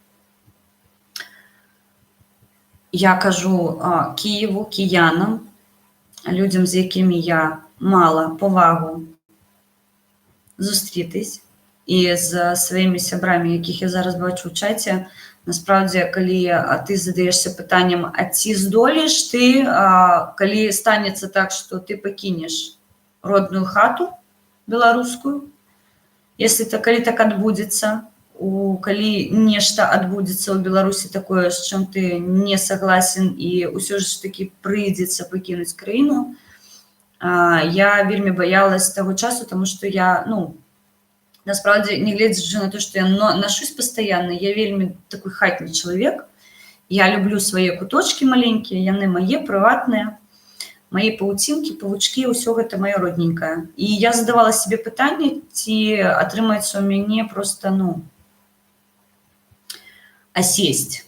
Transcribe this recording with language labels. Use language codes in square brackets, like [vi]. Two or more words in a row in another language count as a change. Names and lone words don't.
[uk] я кажу Києву, киянам, людям, з якими я мала повагу зустрітись, і з своїми сябрами, яких я зараз бачу в чаті. Насправді, коли ти задаєшся питанням, а ці здоліш ти, коли станеться так, що ти покинеш [be] родную хату беларускую, [uk] если [be] коли так адбудзецца, калі нешта адбудзецца ў Беларусі такое, з чым ты не согласен, і ўсё ж таки прыйдзецца пакінуць краіну, я вельмі боялась того часу, [ru] тому что [be] я, ну, насправді, не глядзячы на то, что я ношусь постоянно, я вельмі такой хатні чалавек, я люблю свае куточки маленькія, яны мае, прыватныя, мои пауцінкі, павучкі, ўсё гэта маё родненькае. І я задавала себе пытанне, ці атрымаецца ў мяне просто, ну, асесть.